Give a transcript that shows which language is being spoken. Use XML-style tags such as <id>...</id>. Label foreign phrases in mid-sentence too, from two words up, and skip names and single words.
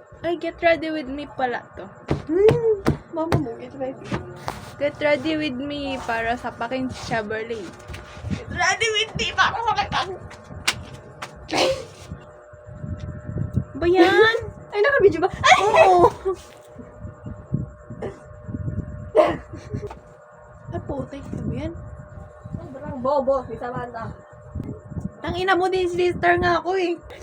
<en>Ay, get ready with me</en> <tl>pala to. Mama mo,</tl> <en>get ready. Get ready with me</en> <tl>para sapakin</tl> <en>si Chevrolet. Get ready with me</en> <tl>para makita. Ba yan? Ay, naka-video ba? Ay! Oo. Ay, putik. Ano yan? Sobrang bobo, si Samantha. Tangina mo din, sister nga ako eh.</tl>